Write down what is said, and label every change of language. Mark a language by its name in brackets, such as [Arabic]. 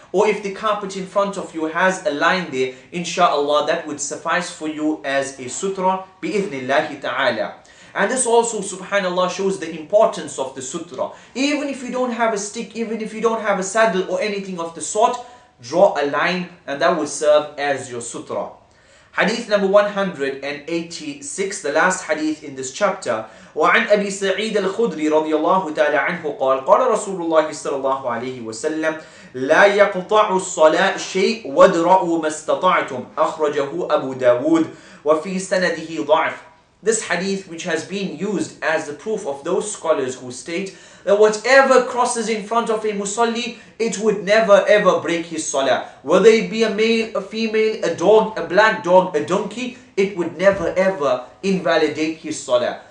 [English] Or if the carpet in front of you has a line there, insha'Allah, that would suffice for you as a sutra, bi'idhnillahi ta'ala. And this also, subhanallah, shows the importance of the sutra. Even if you don't have a stick, even if you don't have a saddle or anything of the sort, draw a line and that will serve as your sutra. Hadith number 186, the last hadith in this chapter. [Arabic] وعن أبي سعيد الخدري رضي الله تعالى عنه قال قال رسول الله صلى الله عليه وسلم لا يقطع الصلاة شيء وادرأوا ما استطعتم أخرجه أبو داود وفي سنده ضعف. [English] This hadith, which has been used as the proof of those scholars who state that whatever crosses in front of a musalli, it would never ever break his salah. Whether it be a male, a female, a dog, a black dog, a donkey, it would never ever invalidate his salah.